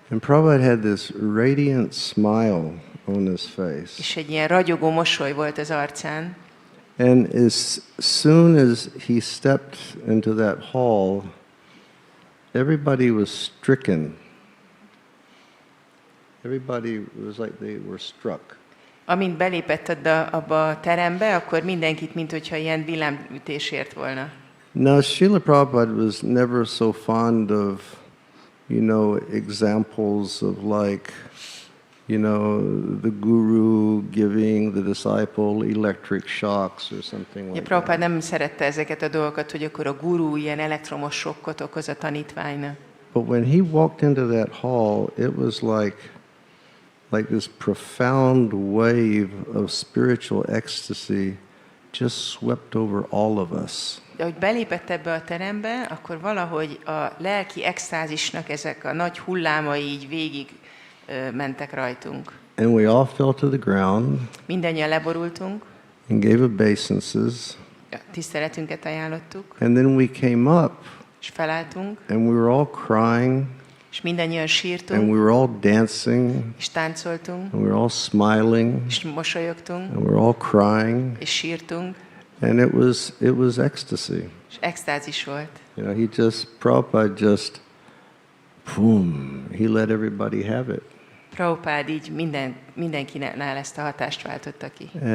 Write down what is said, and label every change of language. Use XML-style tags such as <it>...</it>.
<en>And Prabhupada had this radiant smile on his face.</en> <hu>És egy ilyen ragyogó mosoly volt az arcán,</hu> <en>And as soon as he stepped into that hall, everybody was stricken. Everybody was like they were struck.</en> <hu>amint belépett abba a terembe, akkor mindenkit, mint hogyha ilyen villámütés ért volna.</hu> <en>Now, Srila Prabhupada was never so fond of, examples of like, the guru giving the disciple electric shocks or something like</en> <hu>Prabhupád</hu> <en>that.</en> <hu>nem szerette ezeket a dolgokat, hogy akkor a guru ilyen elektromos sokkot okoz a tanítványnak.</hu> <en>But when he walked into that hall, it was like this profound wave of spiritual ecstasy just swept over all of us.</en> <hu>De hogy belépett ebbe a terembe, akkor valahogy a lelki extázisnak ezek a nagy hullámai így végig mentek rajtunk.</hu> <en>And we all fell to the ground</en> <hu>Mindannyian leborultunk,</hu> <en>and gave obeisances.</en> <hu>a tiszteletünket ajánlottuk,</hu> <en>And then we came up</en> <hu>és felálltunk,</hu> <en>and we were all crying</en> <hu>és mindannyian</hu> <en>and</en> <hu>sírtunk,</hu> <en>we were all dancing</en> <hu>és táncoltunk,</hu> <en>and we were all smiling</en> <hu>és mosolyogtunk,</hu> <en>and we were all crying,</en> <hu>és sírtunk,</hu> <en>and it was ecstasy.</en> <hu>és extázis volt.</hu> <en>Prabhupada just, boom, he let everybody have it.</en> <hu>Prabhupád így mindenkinál ezt a hatást váltotta ki.</hu>